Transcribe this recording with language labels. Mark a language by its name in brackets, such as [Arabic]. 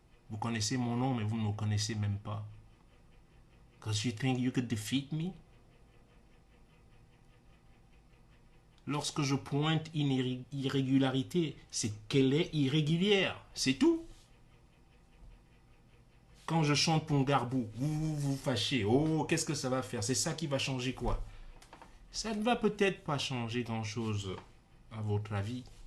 [French] Vous connaissez mon nom, mais vous ne me connaissez même pas. [English] Because you think you could defeat me? [French] Lorsque je pointe une irrégularité, c'est qu'elle est irrégulière. C'est tout. Quand je chante Pongarbou, vous vous fâchez. Oh, qu'est-ce que ça va faire? C'est ça qui va changer quoi? Ça ne va peut-être pas changer grand-chose à votre avis.